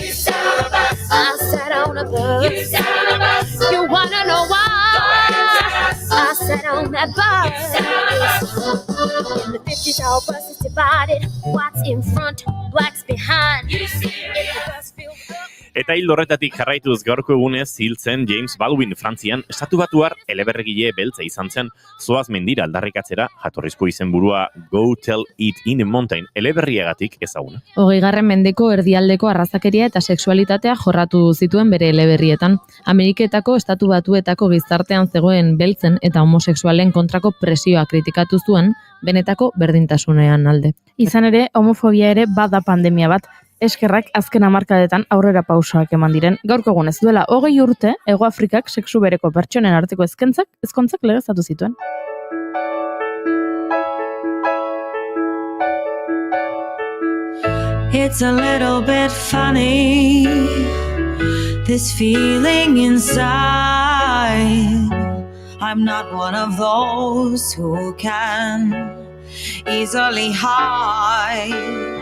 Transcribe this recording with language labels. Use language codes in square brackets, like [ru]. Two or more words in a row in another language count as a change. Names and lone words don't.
[en] You sat on a bus. I sat on a bus. You sat on a bus. You wanna know why? I sat on that bus. You sat on a bus. In the 50s, our bus is divided. Whites in front, blacks behind. You see the bus filled up. [eu] Eta hildo horretatik jarraituz gaurko egunez hiltzen James Baldwin Frantzian, estatu batuar eleberregile beltza izan zen, zoaz mendira aldarrikatzera jatorrizko izenburua Go Tell It in the Mountain eleberriagatik ezaguna. 20. mendeko erdialdeko arrazakeria eta sexualitatea jorratu zituen bere eleberrietan. Ameriketako estatu batuetako gizartean zegoen beltzen eta homosexualen kontrako presioa kritikatu zuen, benetako berdintasunean alde. Izan ere, homofobia ere bada pandemia bat. Eskerrak azken hamarkadetan aurrera pausoak eman diren. Gaurko egunez duela 20 urte, Hego Afrikak sexu bereko pertsonen arteko ezkontzak legeztatu zituen. [en] It's a little bit funny, this feeling inside. I'm not one of those who can easily hide.